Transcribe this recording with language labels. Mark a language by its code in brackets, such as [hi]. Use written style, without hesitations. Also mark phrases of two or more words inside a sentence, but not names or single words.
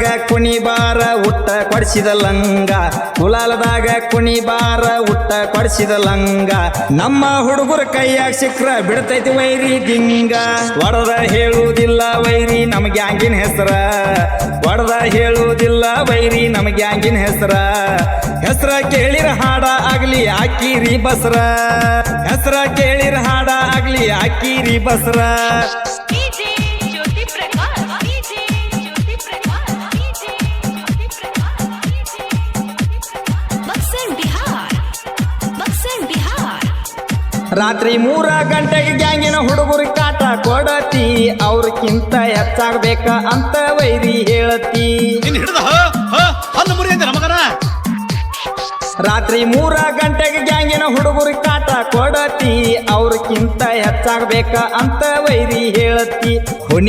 [kn] ಕುಣಿ ಬಾರ ಉಟ್ಟ ಕೊಡಿಸಿದ ಲಂಗ ಗುಲಾಲದಾಗ ಕುಣಿ ಬಾರ ಉಟ್ಟ ಕೊಡಿಸಿದ ಲಂಗ ನಮ್ಮ ಹುಡುಗರ ಕೈಯಾಗ ಸಿಕ್ರ ಬಿಡ್ತೈತಿ ವೈರಿ ದಿಂಗ ಒಡದ ಹೇಳುವುದಿಲ್ಲ ವೈರಿ ನಮ್ ಗ್ಯಾಂಗಿನ ಹೆಸರ ಒಡದ ಹೇಳುವುದಿಲ್ಲ ವೈರಿ ನಮ್ ಗ್ಯಾಂಗಿನ ಹೆಸರ ಹೆಸರ ಕೇಳಿರ ಹಾಡ ಆಗ್ಲಿ ಹಾಕಿರಿ ಬಸ್ರ ಹೆಸರ ಕೇಳಿರ ಹಾಡ ಆಗ್ಲಿ ಹಾಕಿರಿ ಬಸ್ರ [hi] डीजे ज्योति प्रकाश डीजे ज्योति प्रकाश डीजे ज्योति प्रकाश बक्सर बिहार [kn] ರಾತ್ರಿ 3 ಗಂಟೆಗೆ ಗ್ಯಾಂಗಿನ ಹುಡುಗರು ಕಾಟ ಕೊಡತಿ ಅವ್ರಕ್ಕಿಂತ ಹೆಚ್ಚಾಗ್ಬೇಕ ಅಂತ ವೈರಿ ಹೇಳತಿ ಹಿಡಿದ ಹಲ್ಲು ಮುರಿ ಅಂದೆ ನಮಗನ ರಾತ್ರಿ 3 ಗಂಟೆಗೆ ಗ್ಯಾಂಗಿನ ಹುಡುಗರು ಕಾಟ ಕೊಡತಿ ಅವ್ರಕ್ಕಿಂತ ಹೆಚ್ಚಾಗ್ಬೇಕ ಅಂತ ವೈರಿ ಹೇಳತಿ ಹುನಿ